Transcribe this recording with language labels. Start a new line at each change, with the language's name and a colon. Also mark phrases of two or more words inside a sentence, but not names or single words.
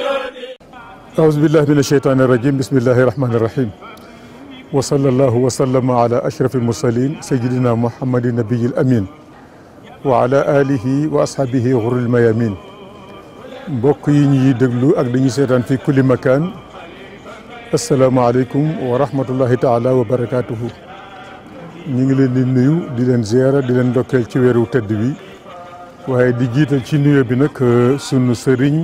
Arabic: أعوذ بالله من الشيطان الرجيم بسم الله الرحمن الرحيم وصلى الله وسلم على أشرف المرسلين سيدنا محمد النبي الأمين وعلى آله وأصحابه غر الميامين
Wolof: mbokk yi ñuy déglu ak dañuy seetaan fi
Arabic: كل مكان السلام عليكم ورحمة الله تعالى وبركاته
Wolof: ñu ngi leen di nuyu di leen ziara di leen ndokkeel ci weeru tëdd wi waaye di jiital ci nuyo bi nag sunu sëriñ